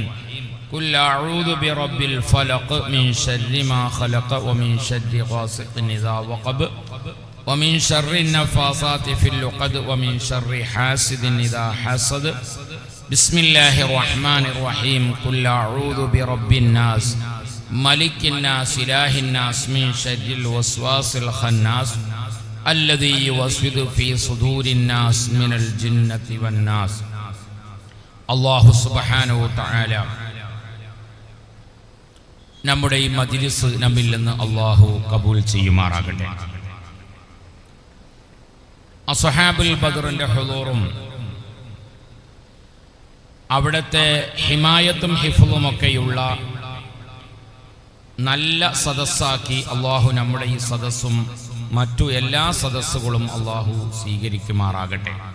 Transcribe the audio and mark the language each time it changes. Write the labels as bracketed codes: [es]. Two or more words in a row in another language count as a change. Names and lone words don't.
[ar] قل أعوذ برب الفلق من شر ما خلق ومن شر غاسق إذا وقب ومن شر النفاثات في العقد ومن شر حاسد إذا حسد. بسم الله الرحمن الرحيم. قل أعوذ برب الناس ملك الناس إله الناس من شر الوسواس الخناس الذي يوسوس في صدور الناس من الجنة والناس. [ml] അല്ലാഹു [ar] سبحانه وتعالى [ml] നമ്മുടെ ഈ മജ്ലിസ് നമ്മിൽ നിന്ന് അല്ലാഹു കബൂൽ ചെയ്യുമാറാകട്ടെ. അസ്ഹാബുൽ ബദറിന്റെ ഹുദൂറും അവിടുത്തെ ഹിമായത്തും ഹിഫ്ളും ഒക്കെയുള്ള നല്ല സദസ്സാക്കി അല്ലാഹു നമ്മുടെ ഈ സദസ്സും മറ്റു എല്ലാ സദസ്സുകളും അല്ലാഹു സ്വീകരിക്കുമാറാകട്ടെ.